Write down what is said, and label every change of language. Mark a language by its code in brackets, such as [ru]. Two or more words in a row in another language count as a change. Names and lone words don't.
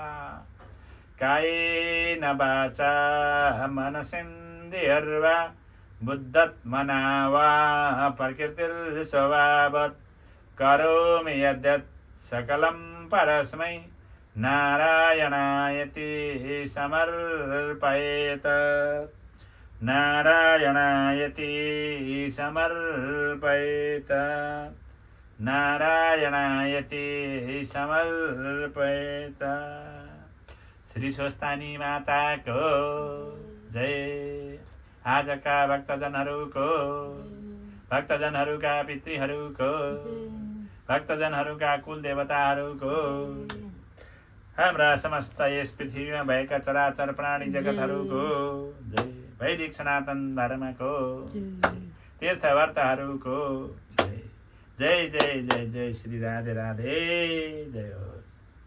[sa] कायेन वाचा मनसेन्द्रियर्वा बुद्धात्मना वा प्रकृतिर्स्वभावत् करोमि यद्यत् सकलं परस्मै नारायणायति समर्पयेत् नारायणायति समर्पयेत् नारायणायति समर्पयेत्। [ne] श्री स्वस्तानी माता को जय। आजका भक्तजनहरूको भक्तजनहरूका पितृहरूको भक्तजनहरूका कुल देवताहरूको हाम्रा समस्त यस पृथ्वीमा भएका चराचर प्राणी जगतहरूको जय। वैदिक सनातन धर्मको तीर्थव्रतहरूको जय। जय जय जय जय श्री राधे राधे जय होस्।